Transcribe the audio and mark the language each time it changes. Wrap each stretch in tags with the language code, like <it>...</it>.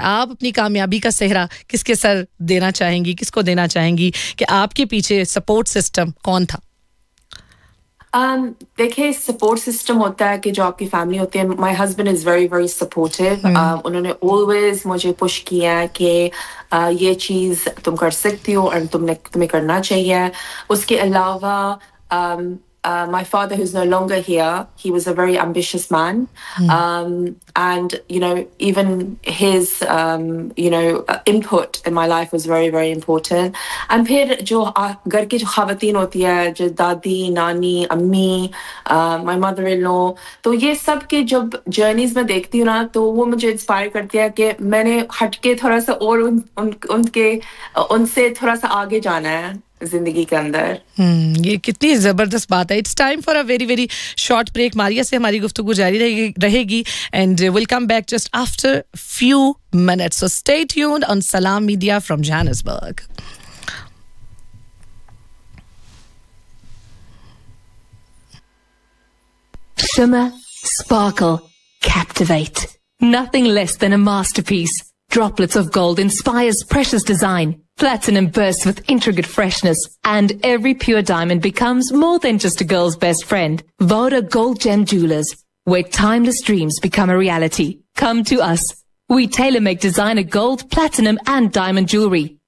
<hi>आप अपनी कामयाबी का सेहरा किसके सर देना चाहेंगी, किसको देना चाहेंगी कि आपके पीछे सपोर्ट सिस्टम कौन था? देखिए, सपोर्ट सिस्टम होता है कि जो आपकी फैमिली होती है.</hi> <en>My husband is very very supportive.</en> <hi>उन्होंने ऑलवेज मुझे पुश किया कि ये चीज तुम कर सकती हो एंड तुम्हें करना चाहिए. उसके अलावा</hi> <en>my father, who's no longer here, he was a very ambitious man. And, you know, even his, you know, input in my life was very, very important.</en> <hi>And then, jo ghar ki jo khawateen hoti hai, jo dadi, nani, ammi, my mother-in-law, to ye sab ke jab journeys mein dekhti hu na, to wo mujhe inspire karti hai ki maine hatke thoda sa aur unke unse thoda sa aage jana hai जिंदगी के अंदर. ये कितनी जबरदस्त बात है.</hi> <en>It's time for a very very short break.</en> <hi>Maria से हमारी गुफ्तगू जारी रहेगी</hi> <en>And will come back just after few minutes. So stay tuned on Salaam media from Johannesburg. Shimmer, sparkle, captivate. Nothing less than a masterpiece. Droplets of gold inspires precious design. Platinum bursts with intricate freshness, and every pure diamond becomes more than just a girl's best friend. Voda Gold Gem Jewelers, where timeless dreams become a reality. Come to us. We tailor-make designer gold, platinum, and diamond jewelry.</en>